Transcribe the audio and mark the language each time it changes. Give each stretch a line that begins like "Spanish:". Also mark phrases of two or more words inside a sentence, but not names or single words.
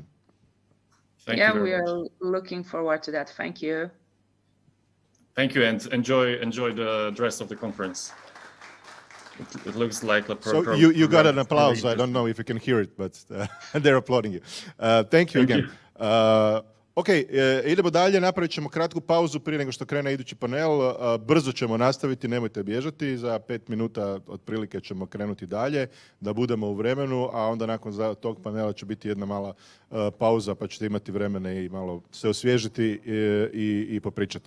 English: Thank you very we much. are looking forward to that. Thank you. Thank you, and enjoy the rest of the conference. It looks like a program. So you got an applause. I don't know if you can hear it, but they're applauding you. Thank you again.
Croatian: Ok, idemo dalje, napravit ćemo kratku pauzu prije nego što krene idući panel. Brzo ćemo nastaviti, nemojte bježati, za 5 minuta otprilike ćemo krenuti dalje, da budemo u vremenu, a onda nakon tog panela će biti jedna mala pauza, pa ćete imati vremena i malo se osvježiti i popričati.